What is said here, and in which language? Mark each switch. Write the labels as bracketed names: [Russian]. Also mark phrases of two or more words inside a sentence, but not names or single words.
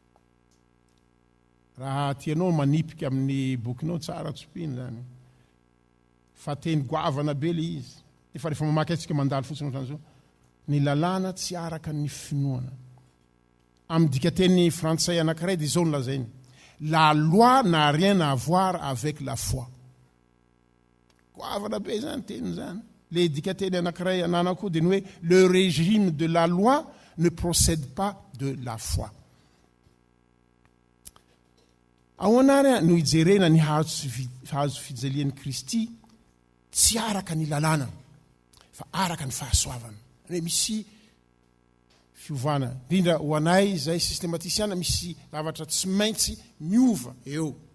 [Malagasy] raha tianao manipika amin'ny bokinao tsara tsopiny zany fa teny goavana be le izy efa rehefa mamaky atsika mandalo fotsiny ohatran'izao ny lalàna tsy araka ny finoana amin'ny dikateny frantsay anankiray dia izao no lazainy [French] la loi n'a rien à voir avec la foi [Malagasy] goavana be zany teny zany le dikateny anankiray ananako dia ny hoe [French] le régime de la loi ne procède pas de la foi [Malagasy] ahoanary no hijerena ny hazo fijalian'i Kristy tsy araka ny lalàna fa araka ny fahasoavana hoe misy fiovana indrindra ho anay zay systématisiana misy zavatra tsy maintsy miova eo